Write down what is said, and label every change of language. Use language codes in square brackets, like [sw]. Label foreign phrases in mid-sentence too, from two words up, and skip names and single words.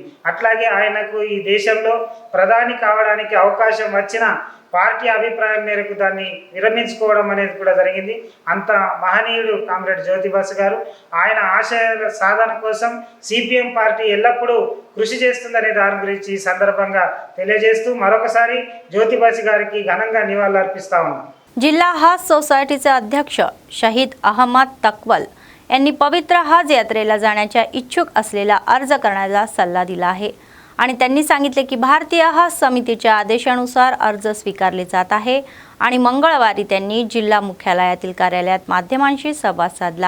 [te] అట్లాగే ఆయనకు ఈ దేశంలో ప్రధాని కావడానికి అవకాశం వచ్చిన పార్టీ అభిప్రాయం మేరకు దాన్ని విరమించుకోవడం అనేది కూడా జరిగింది. అంత మహనీయుడు కామ్రేడ్ జ్యోతి బసు గారు. ఆయన ఆశయాల సాధన కోసం సిపిఎం పార్టీ ఎల్లప్పుడూ కృషి చేస్తుందనే దాని గురించి ఈ సందర్భంగా తెలియజేస్తూ మరొకసారి జ్యోతి బసు గారికి ఘనంగా నివాళులు అర్పిస్తా ఉన్నాం. [mr] जिल्हा हज सोसायटीचे अध्यक्ष शहीद अहमद तक्वल यांनी पवित्र हज यात्रेला जाण्याच्या इच्छुक असलेला अर्ज करण्याचा सल्ला दिला आहे आणि त्यांनी सांगितले की भारतीय हज समितीच्या आदेशानुसार अर्ज स्वीकारले जात आहे आणि मंगळवारी त्यांनी जिल्हा मुख्यालयातील कार्यालयात माध्यमांशी संवाद साधला.